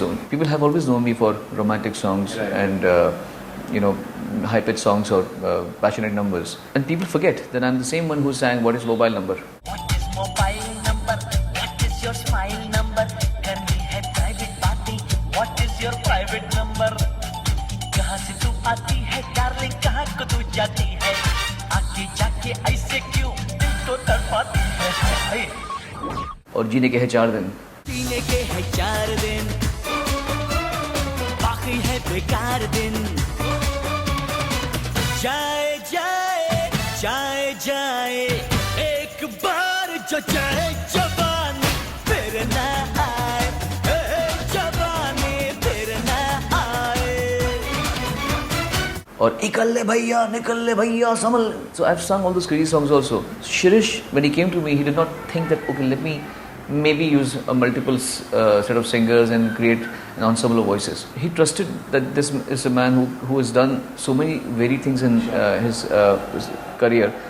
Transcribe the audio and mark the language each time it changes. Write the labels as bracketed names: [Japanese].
[English] People have always known me for romantic songs, right, and high-pitched songs or passionate numbers. And people forget that I'm the same one who sang What is Mobile Number? What is mobile number? What is your smile number? Can we have private party? What is your private number? [Hindi] कहाँ से तू आती है darling, कहाँ को तू जाती है? आके जाके ऐसे क्यों दिल को तड़पाती है? और जीने के हैं 4 दिन। जीने के हैं 4 दिन, बाकी है बेकार दिन। जाए जाए जाए जाए एक बार जो जाए जवानी फिर ना आए, जवानी फिर ना आए। और निकल ले भैया संभल। [English] So I've sung all those crazy songs also. Shirish, when he came to me, he did not think that okay, let me maybe use a multiple set of singers and create an ensemble of voices. He trusted that this is a man who has done so many varied things in his career.